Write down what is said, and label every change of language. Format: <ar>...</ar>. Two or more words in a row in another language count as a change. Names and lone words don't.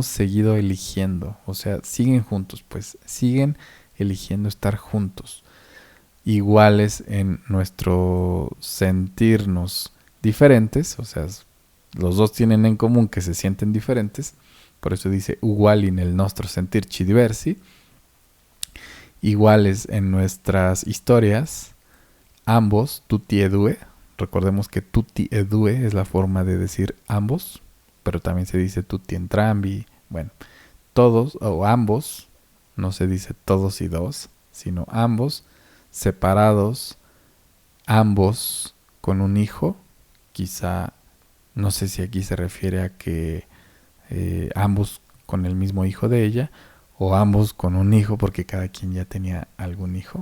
<es>seguido eligiendo, o sea, siguen juntos, pues siguen eligiendo estar juntos, iguales en nuestro sentirnos diferentes, o sea, los dos tienen en común que se sienten diferentes, por eso dice</es> <it>uguali nel nostro sentirci diversi,</it> <es>iguales en nuestras historias, ambos,</es> <it>tutti e due.</it> <es>Recordemos que</es> <it>tutti e due</it> <es>es la forma de decir ambos, pero también se dice</es> <it>tutti entrambi.</it> <es>Bueno, todos o ambos, no se dice todos y dos, sino ambos, separados, ambos con un hijo. Quizá, no sé si aquí se refiere a que ambos con el mismo hijo de ella, o ambos con un hijo porque cada quien ya tenía algún hijo.</es>